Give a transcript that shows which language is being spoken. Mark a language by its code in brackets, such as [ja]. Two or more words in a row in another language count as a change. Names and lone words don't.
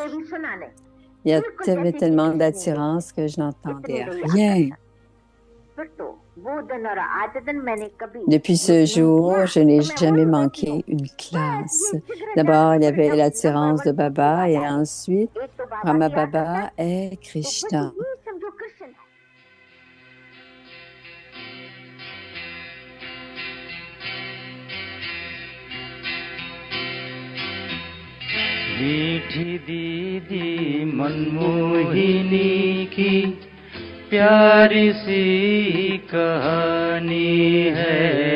[fr] Il y avait tellement d'attirance que je n'entendais rien. Depuis ce jour, je n'ai jamais manqué une classe. D'abord, il y avait l'attirance de Baba et ensuite, Brahma Baba et Krishna. [hi] मीठी दीदी मनमोहिनी की प्यारी सी कहानी है।